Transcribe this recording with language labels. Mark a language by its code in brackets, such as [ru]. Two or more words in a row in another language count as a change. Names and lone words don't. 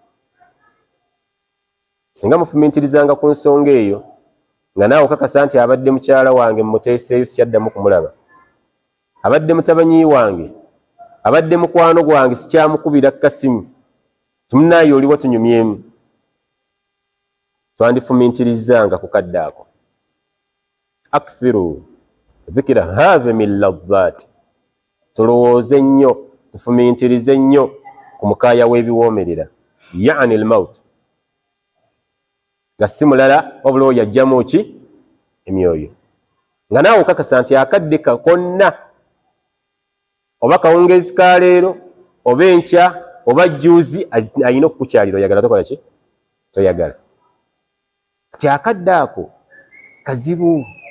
[lg] Singa mufumiintirizanga ku nsonga eyo nga naawe okakasa nti abadde mukyala wange mmuteeseeyo sikyaddamu kumulaba, abadde mutabanyi wange, abadde mukwano gwange sikyamukubira kasimu, timunaayo oliwo tunyumyemu, twandifumiintirizanga ku kadde ako. [ar] أكثر ذكر هذا من لذات, [lg] tulowooze nnyo tufumiintirize nnyo ku mukaaya w'ebiwoomerera, [ar] يعني الموت, [lg] nga si mulala wabula oyo ajjamu ki? Emyoyo. Nga naawe okakasa nti akadde konna oba kawungezi ka leero oba enkya oba jjuuzi ayina okukukyalira oyagala tokola ki toyagala kati akadde ako kazibu